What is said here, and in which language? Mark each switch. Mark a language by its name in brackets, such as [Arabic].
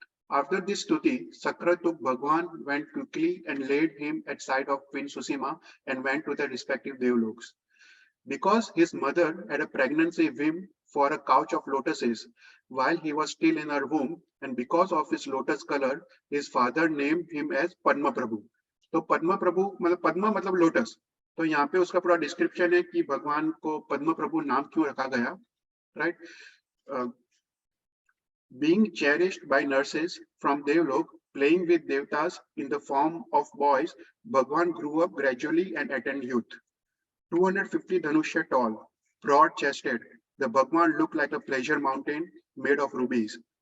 [English] After this stuti, Sakra took Bhagwan, went quickly and laid him at side of Queen Susima and went to their respective Devloks. Because his mother had a pregnancy whim for a couch of lotuses while he was still in her womb, and because of his lotus color, his father named him as Padma Prabhu. [Hindi] तो पद्मा प्रभु मतलब पद्मा मतलब lotus, तो यहाँ पे उसका पूरा description है कि भगवान को पद्म प्रभु नाम क्यों रखा गया, right? [English] Being cherished by nurses from Devlok, playing with devtas in the form of boys, Bhagwan grew up gradually and attained youth. 250 Dhanushya tall, broad-chested, the Bhagwan looked like a pleasure mountain made of rubies.